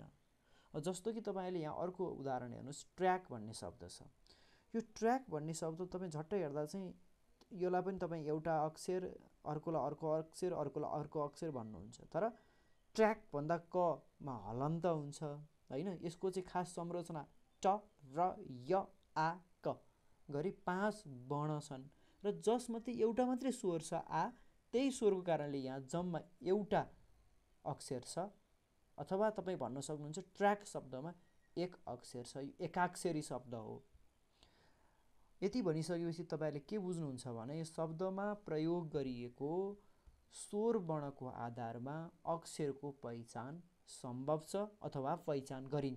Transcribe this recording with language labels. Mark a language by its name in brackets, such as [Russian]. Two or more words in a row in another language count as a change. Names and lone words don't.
[Nepali] जस्तो कि तपाईँले यहाँ अर्को उदाहरण हेर्नुहोस्, ट्र्याक भन्ने शब्द छ। यो ट्र्याक भन्ने शब्द तपाईँ झट्टै हेर्दा चाहिँ यसलाई पनि तपाईँ एउटा अक्षर, अर्कोलाई अर्को अक्षर, अर्कोलाई अर्को अक्षर भन्नुहुन्छ। तर ट्र्याक भन्दा कमा हलन्त हुन्छ होइन। यसको चाहिँ खास संरचना ट र य आ क गरी 5 वर्ण छन् र जसमध्ये एउटा मात्रै स्वर छ आ। त्यही स्वरको कारणले यहाँ जम्मा एउटा अक्षर छ, अथवा तपाईँ भन्न सक्नुहुन्छ ट्र्याक शब्दमा एक अक्षर छ, एकाक्षरी शब्द हो। यति भनिसकेपछि तपाईँले के बुझ्नुहुन्छ भने शब्दमा प्रयोग गरिएको स्वर वर्णको आधारमा अक्षरको पहिचान सम्भव छ अथवा पहिचान गरिन्छ।